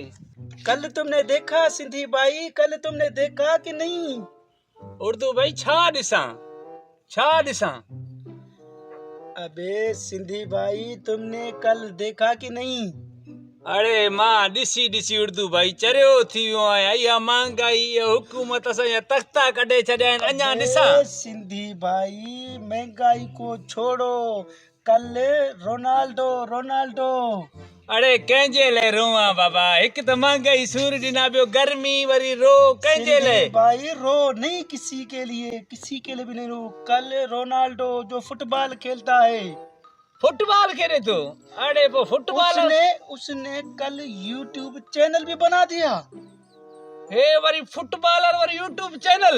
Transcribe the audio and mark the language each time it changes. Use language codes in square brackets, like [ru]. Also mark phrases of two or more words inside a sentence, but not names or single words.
[hi] कल तुमने देखा सिंधी भाई, कल तुमने देखा कि नहीं? [sd] उर्दू भाई छा ॾिसां। [hi] अबे सिंधी भाई, तुमने कल देखा कि नहीं? [sd] अरे मां ॾिसी उर्दू भाई चरियो थी वियो आहियां। इहा महांगाई, इहा हुकूमत असांजा तख्ता कढे छॾिया आहिनि। अञा ॾिसां? [hi] अबे सिंधी भाई, महंगाई को छोड़ो, कल रोनाल्डो। [sd] अरे कंहिंजे लाइ रोवां बाबा? हिक त महंगाई सूर ॾिना, ॿियो गर्मी वरी रो कंहिंजे लाइ? [hi] सिंधी भाई रो नहीं किसी के लिए भी नहीं रो। कल रोनाल्डो जो फुटबॉल खेलता है, फुटबॉल खेले तो? अरे वो फुटबॉल उसने कल यूट्यूब चैनल भी बना दिया। [sd] हे वरी फुटबॉलर वरी यूट्यूब चैनल।